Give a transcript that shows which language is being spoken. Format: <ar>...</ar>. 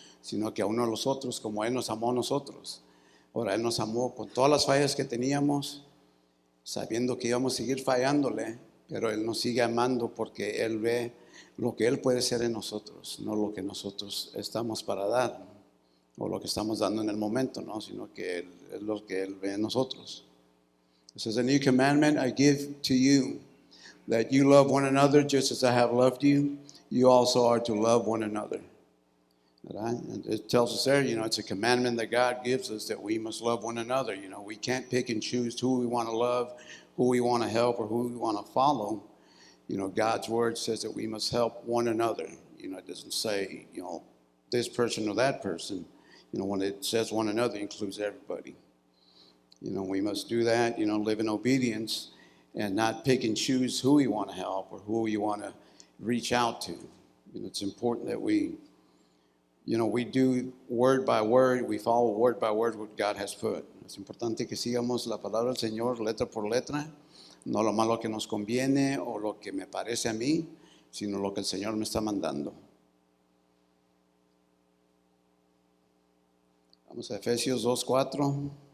<es>Sino que a uno a los otros, como Él nos amó a nosotros. Ahora, Él nos amó con todas las fallas que teníamos, sabiendo que íbamos a seguir fallándole, pero Él nos sigue amando porque Él ve lo que Él puede ser en nosotros, no lo que nosotros estamos para dar, o lo que estamos dando en el momento, ¿no? Sino que es lo que Él ve en nosotros.</es> <en>It says, a new commandment I give to you, that you love one another just as I have loved you. You also are to love one another. Right? And it tells us there, you know, it's a commandment that God gives us, that we must love one another. You know, we can't pick and choose who we want to love, who we want to help, or who we want to follow. You know, God's word says that we must help one another. You know, it doesn't say, you know, this person or that person. You know, when it says one another, it includes everybody. You know, we must do that, you know, live in obedience and not pick and choose who we want to help or who we want to reach out to. You know, it's important that we do word by word, we follow word by word what God has put.</en> <es>Es importante que sigamos la palabra del Señor letra por letra, no lo malo que nos conviene o lo que me parece a mí, sino lo que el Señor me está mandando. Vamos a Efesios 2:4.</es>